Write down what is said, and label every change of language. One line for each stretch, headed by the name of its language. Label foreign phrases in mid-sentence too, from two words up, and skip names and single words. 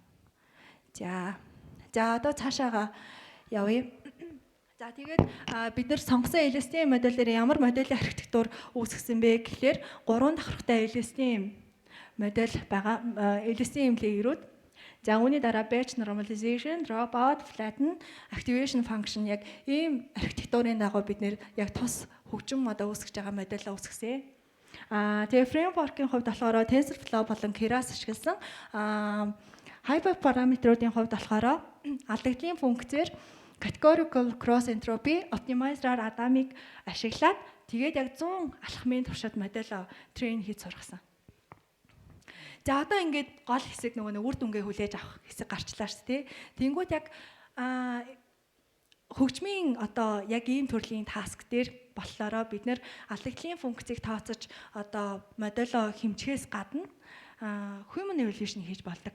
Mongolian: За одоо цаашаага явъя. За тэгээд бид нар сонгосон LSTM модельээр ямар моделийн архитектур үүсгэсэн бэ гэхээр 3 давхартай LSTM модель байгаа. LSTM layer-ууд. За үүний дараа
English: batch normalization,
Mongolian: dropout, flatten,
English: activation function
Mongolian: яг ийм архитектурын дагуу бид нэр яг тус хөгжим одоо үүсгэж байгаа модельаа үүсгэсэн. Тэгээ фреймворкийн хувьд болохоор TensorFlow болон Keras ашигласан. Hyperparameterуудын хувьд болохоор алдагдлын функцээр
English: categorical cross entropy,
Mongolian: optimizer Adamыг ашиглаад тэгээд яг 100 алхмын туршид модель train хийж сургасан. За одоо ингээд гол хэсэг нөгөө үр дүнгээ хүлээж авах хэсэг гарчлаа шүү дээ. Тэнгүүд яг хөгжмийн одоо яг ийм төрлийн таск дээр болохоор бид нэр алдагдлын функцийг тооцож одоо модело хэмжихээс гадна
English: human evaluation
Mongolian: хийж болдог.